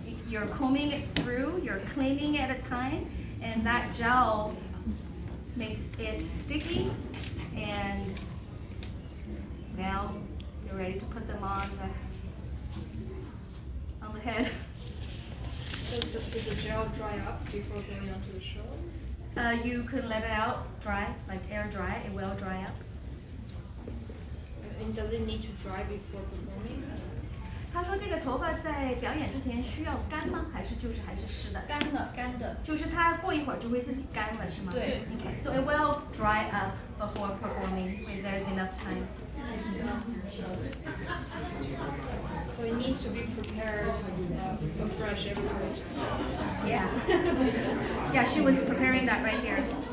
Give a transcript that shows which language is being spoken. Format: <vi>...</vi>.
<en>You're combing it through, you're cleaning it at a time, and that gel makes it sticky, and now you're ready to put them on the head. Does the gel dry up before going onto the show? You could let it out dry, like air dry, it will dry up. And does it need to dry before performing?</en> <zh>他说这个头发在表演之前需要干吗？还是湿的？干的。就是它过一会儿就会自己干了，是吗？对。</zh> <en>Okay, so it will dry up before performing when there's enough time. So it needs to be prepared afresh every single time. Yeah. Yeah, she was preparing that right here.</en>